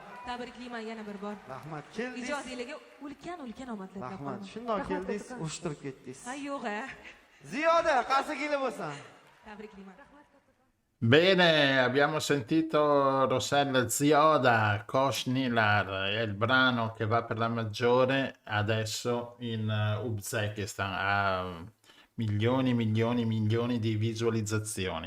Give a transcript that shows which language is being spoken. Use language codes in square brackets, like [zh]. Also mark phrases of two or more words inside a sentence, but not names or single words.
[uz] Tabriklayman yana bir bor. Rahmat. Keldingiz. Ijodiylarga ulkan omadlar tilab Rahmat. qolaman. Shundoq keldingiz, urushtirib ketdingiz. Ha yo'q a. Ziyoda, qarshi kelib bo'lsan. Tabriklayman. [it] Bene, abbiamo sentito Rossella Zioda, Kosh Nilar, è il brano che va per la maggiore adesso in Uzbekistan, ha milioni di visualizzazioni.